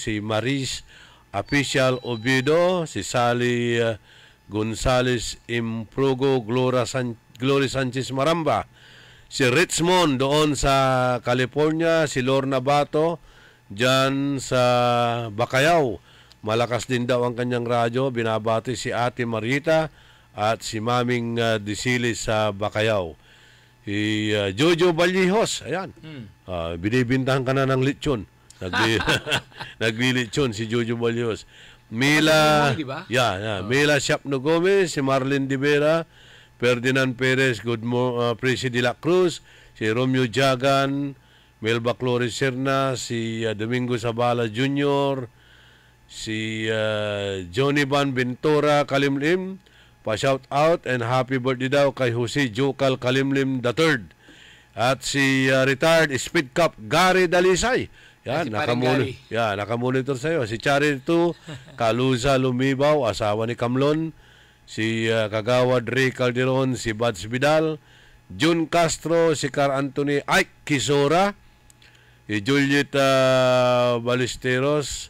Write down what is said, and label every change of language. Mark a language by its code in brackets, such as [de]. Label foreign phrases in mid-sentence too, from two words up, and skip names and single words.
[tl] Si Maris Official Obido, si Sally Gonzales Imprugo, Glory Sanchez Maramba, si Richmond doon sa California, si Lorna Bato dyan sa Bacayao. Malakas din daw ang kanyang radyo. Binabati si Ate Marita at si Maming Disilis sa Bacayao. Si Jojo Baljihos, ayan. Binibintahan ka na ng lechon. Naglilechon si Jojo Baljihos. Mila, Mila Siapno Gomez, si Marlene Divera, Ferdinand Perez, Presi de la Cruz, si Romeo Jagan, Melba Clores Serna, si Domingo Zabala Jr., si Johnny Van Ventura Kalimlim, pa- [en] shout out and happy birthday [tl] daw kay Jose Jokal Kalimlim III. At si retired Speed Cup Gary Dalisay. Yan, nakamonitor sa iyo. Si Charito Kaluza Lumibaw, asawa ni Kamlon. Si Kagawad Ray Calderon, si Bads Vidal, Jun Castro, si Car Anthony Ike Kisora, si Juliet Ballesteros.